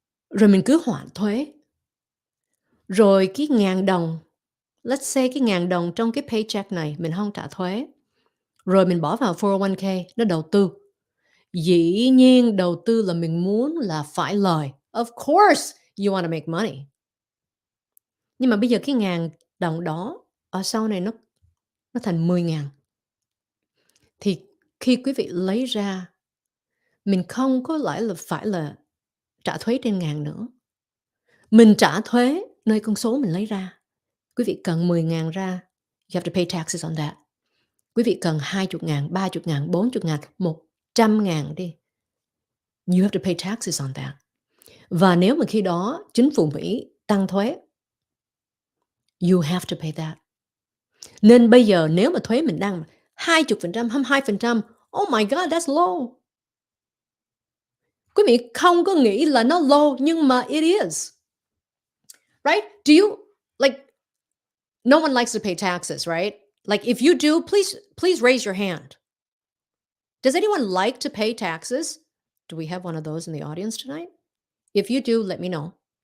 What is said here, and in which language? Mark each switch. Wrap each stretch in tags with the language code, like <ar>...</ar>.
<vi>Rồi mình cứ hoãn thuế. Rồi cái 1.000 đồng,</vi> <en>let's say</en> <vi>cái 1.000 đồng trong cái paycheck này mình không trả thuế. Rồi mình bỏ vào 401k, nó đầu tư. Dĩ nhiên đầu tư là mình muốn là phải lời.</vi> <en>Of course you want to make money.</en> <vi>Nhưng mà bây giờ cái 1.000 đồng đó ở sau này nó thành 10.000. Thì khi quý vị lấy ra, mình không có phải là trả thuế trên 1.000 nữa. Mình trả thuế nơi con số mình lấy ra. Quý vị cần 10.000 ra,</vi> <en>you have to pay taxes on that.</en> <vi>Quý vị cần 20.000, 30.000, 40.000, 100.000 đi.</vi> <en>You have to pay taxes on that.</en> <vi>Và nếu mà khi đó chính phủ Mỹ tăng thuế,</vi> <en>you have to pay that.</en> <vi>Nên bây giờ nếu mà thuế mình đang 20%, 22%,</vi> <en>oh my god, that's low.</en> <vi>Quý vị không có nghĩ là nó low nhưng mà</vi> <en>it is, right? Do you like no one likes to pay taxes, right? Like if you do, please raise your hand. Does anyone like to pay taxes? Do we have one of those in the audience tonight? If you do, let me know.</en>